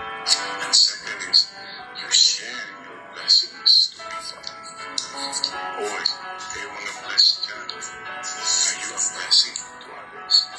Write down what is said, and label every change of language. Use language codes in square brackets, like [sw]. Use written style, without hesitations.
[en] And second is, you share your blessings to people. [tl] Boy, kayo mga blessed dyan. [en] Are you a blessing to others?